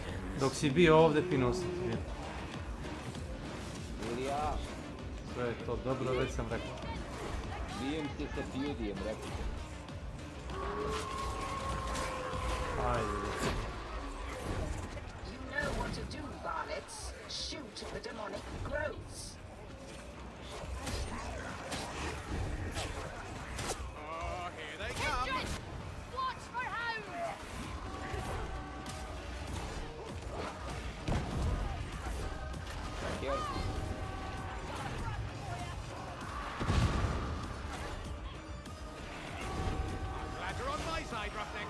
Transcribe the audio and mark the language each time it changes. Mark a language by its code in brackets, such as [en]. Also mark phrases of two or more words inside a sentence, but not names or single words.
[bs] Dok si bio ovdje, pinuo sam ti. Ili ja. Sve je to dobro, već sam rekao. Bijem se sa beauty-em, rekao. Ajde. [en] The demonic grows. Oh, here they come! Watch for hounds! Glad you're on my side, Roughneck.